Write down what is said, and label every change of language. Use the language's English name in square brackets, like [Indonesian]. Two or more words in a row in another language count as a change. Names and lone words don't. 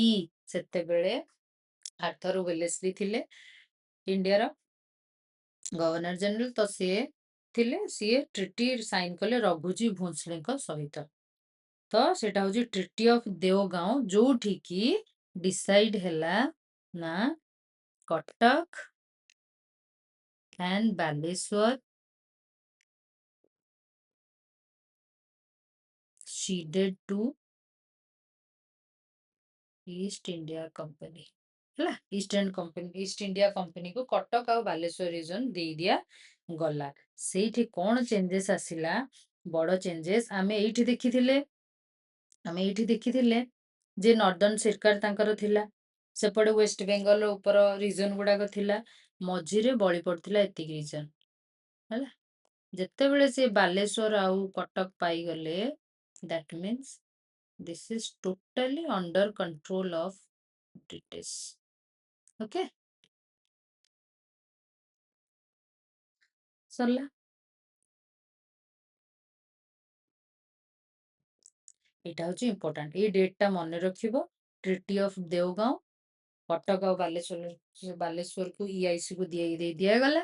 [Odia] ସେତେବେଳେ ଆର୍ଥର ୱେଲେସ୍ଲି ଥିଲେ ଇଣ୍ଡିଆର [English] governor general, [Odia] ତ ସିଏ [English] treaty sign [Odia] କଲେ ରଘୁଜୀ ଭୋଂସଲେଙ୍କ ସହିତ। ତ ସେଟା ହଉଛି ଟ୍ରିଟି ଅଫ ଦେଓଗାଁव, ଯୋଉଠି କି ଡିସାଇଡ ହେଲା ନା କଟକ and ବାଲେଶ୍ୱର [English] ceded to [Odia] ଇଷ୍ଟ ଇଣ୍ଡିଆ କମ୍ପାନୀ ହେଲା। ଇଷ୍ଟ ଇଣ୍ଡିଆ କମ୍ପାନୀକୁ କଟକ ଆଉ ବାଲେଶ୍ୱର ରିଜନ ଦେଇ ଦିଆଗଲା। ସେଇଠି କଣ ଚେଞ୍ଜେସ୍ ଆସିଲା, ବଡ ଚେଞ୍ଜେସ୍ ଆମେ ଏଇଠି ଦେଖିଥିଲେ ଯେ ନର୍ଦର୍ନ ସିରକାର ତାଙ୍କର ଥିଲା, ସେପଟେ ୱେଷ୍ଟ ବେଙ୍ଗଲ ଉପର ରିଜନ ଗୁଡାକ ଥିଲା, ମଝିରେ ବଳି ପଡିଥିଲା ଏତିକି ରିଜନ ହେଲା। ଯେତେବେଳେ ସେ ବାଲେଶ୍ୱର ଆଉ କଟକ ପାଇଗଲେ, [English] that means this is totally under control of British. [Odia] Okay, ସରିଲା। ଏଇଟା ହଉଛି ଇମ୍ପୋର୍ଟାଣ୍ଟ, ଏଇ ଡେଟଟା ମନେ ରଖିବ। ଟ୍ରିଟି ଅଫ ଦେଓଗାଁव, କଟକ ଆଉ ବାଲେଶ୍ୱରକୁ EIC କୁ ଦେଇ ଦିଆଗଲା।